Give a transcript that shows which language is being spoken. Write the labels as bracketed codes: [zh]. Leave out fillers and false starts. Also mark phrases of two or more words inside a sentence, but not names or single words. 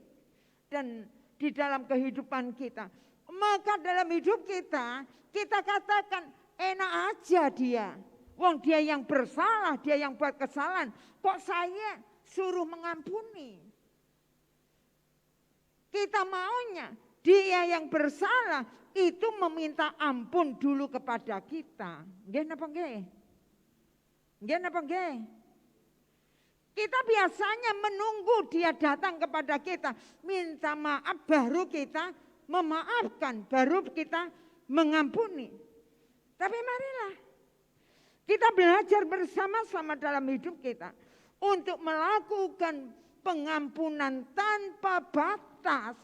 [id] Dan di dalam kehidupan kita, maka dalam hidup kita, kita katakan enak aja dia. Wong dia yang bersalah, dia yang buat kesalahan, kok saya suruh mengampuni. Kita maunya dia yang bersalah itu meminta ampun dulu kepada kita. [jv] Nggih napa nggih? Nggih napa nggih? [id] Kita biasanya menunggu dia datang kepada kita, minta maaf baru kita memaafkan, baru kita mengampuni. Tapi marilah kita belajar bersama-sama dalam hidup kita untuk melakukan pengampunan tanpa batas.